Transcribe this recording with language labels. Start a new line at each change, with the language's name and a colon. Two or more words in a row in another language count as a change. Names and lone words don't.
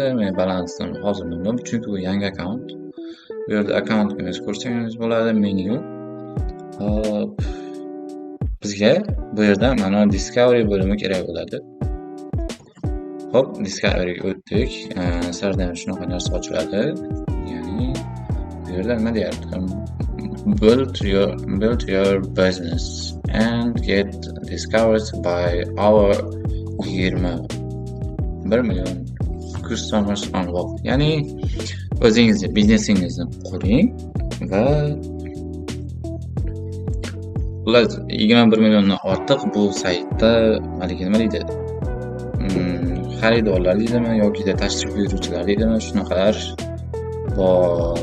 Uzbek: Men balansdan hozir bilmayman, chunki bu yangi akkaunt. Bu yerda akkauntingizni ko'rsangiz bo'ladi, menu. Hop, bizga bu yerda mana Discovery bo'limi kerak bo'ladi. Hop, Discoveryga o'tdik. Sizlardan shunaqa narsa ochiladi. Ya'ni bu yerda nima deyapti?
English: Build your business and get discovered by our 21 million customers on Walk.
Uzbek: Ya'ni o'zingizni biznesingizni quring va ular 21 milliondan ortiq bu saytda nima deydi? Xaridorlar deydimi yoki tashrif buyuruvchilar deydimi, shunaqalar bor.